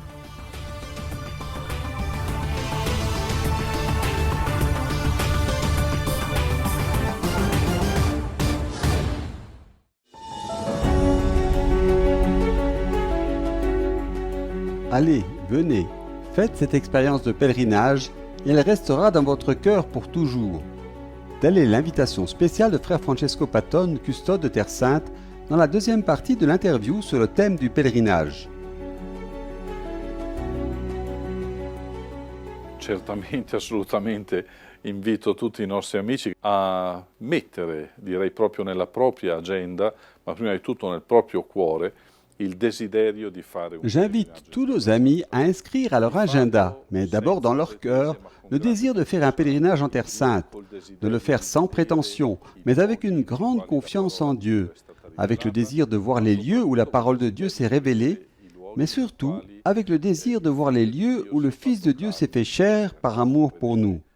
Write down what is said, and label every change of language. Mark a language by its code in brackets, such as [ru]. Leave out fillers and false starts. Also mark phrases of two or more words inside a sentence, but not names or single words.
[fr] Allez, venez, faites cette expérience de pèlerinage et elle restera dans votre cœur pour toujours. Telle est l'invitation spéciale de frère Francesco Patton, custode de Terre Sainte, dans la deuxième partie de l'interview sur le thème du pèlerinage. [it] Certamente, assolutamente invito tutti i nostri amici a mettere, direi proprio nella propria agenda, ma prima di tutto nel proprio cuore, il desiderio di fare un [fr] J'invite tous nos amis à inscrire à leur agenda, mais d'abord dans leur cœur, le désir de faire un pèlerinage en Terre Sainte, de le faire sans prétention, mais avec une grande confiance en Dieu, avec le désir de voir les lieux où la parole de Dieu s'est révélée, mais surtout avec le désir de voir les lieux où le Fils de Dieu s'est fait chair par amour pour nous.